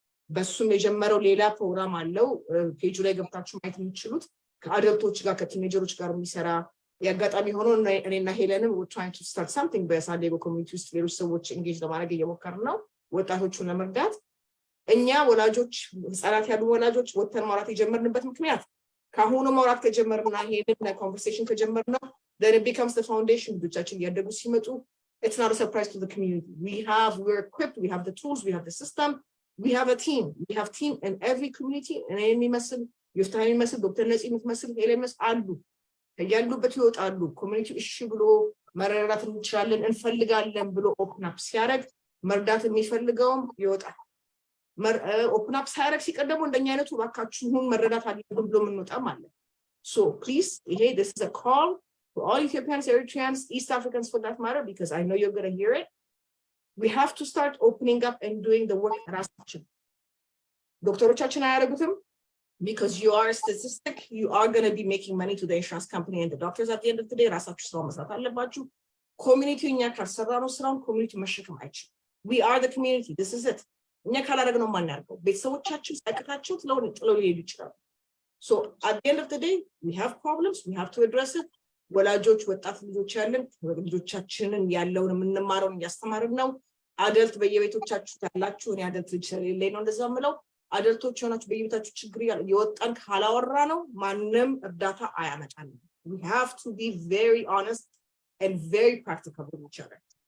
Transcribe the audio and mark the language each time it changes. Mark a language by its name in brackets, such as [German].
[Amharic] በሱም የጀመረው ሌላ ፕሮግራም አለው። ፔጁ ላይ ገብታችሁ ማየት የምትችሉት ከአደልቶች ጋር ከቲኔጀሮች ጋር የሚሰራ ያጋጣሚ ሆኖ እኔና ሄለንም [English] we're trying to start something [Amharic] በሳንዲያጎ ኮሚኒቲ ውስጥ ሌሎች ሰዎች ኤንጌጅ ለማድረግ እየሞከርን ነው ወጣቶቹን ለመርዳት። እኛ ወላጆች ህፃናት ያሉ ወላጆች ወተን ማውራት የጀመርንበት ምክንያት ከአሁኑ ማውራት ከጀመርና ይሄንን ኮንቨርሴሽን ከጀመርነው [English] then it becomes the foundation [Amharic] ልጆቻችን እያደጉ ሲመጡ [English] it's not a surprise to the community. We're equipped, we have the tools, we have the system, we have a team. We have team in every community. [Amharic] And any message, Yoftahe message, Dr Netsy message, LMS አሉ ያሉበት ይወጣሉ። ኮሚኒቲ እሺ ብሎ መረዳት እንችላለን እንፈልጋለን ብሎ ኦፕን አፕ ሲያደርግ መርዳት የሚፈልገውም ይወጣል። ኦፕን አፕ ሲያደርግ ሲቀደሙ እንደኛ አይነቱ ባካችሁን መረዳት አለብን ብሎ የምንወጣም አለ። [English] So please, this is a call to all Ethiopians, Eritreans, East Africans for that matter, because I know you're going to hear it. We have to start opening up and doing the work [Amharic] ራሳችን ዶክተሮቻችን አያደርጉትም [English] because you are a statistic. You are going to be making money to the insurance company and the doctors at the end of the day. [Amharic] ራሳችሁ ስራው መስራት አለባችሁ። ኮሚኒቲው እኛ ካልሰራነው ስራውን ኮሚኒቲው መሸከም አይችልም። [English] We are the community. This is it. [Amharic] እኛ ካላደረግነው ማን ያደርገው? ቤተሰቦቻችን ሳይቀታቸው ጥለው ሊሄዱ ይችላሉ። [English] So at the end of the day, we have problems. We have to address it. [Amharic] ወላጆች ወጣት ልጆች ያለን ልጆቻችንን ያለውን የምንማረውን እያስተማርን ነው። አደልት በየቤቶቻችሁ ያላችሁ እኔ አደልት ልጅ ስለሌለኝ ነው እንደዛ የምለው። አደልቶች ሆናችሁ በየቤታችሁ ችግር የወጣን ካላወራ ነው ማንም እርዳታ አያመጣልም። [English] We have to be very honest and very practical with each other.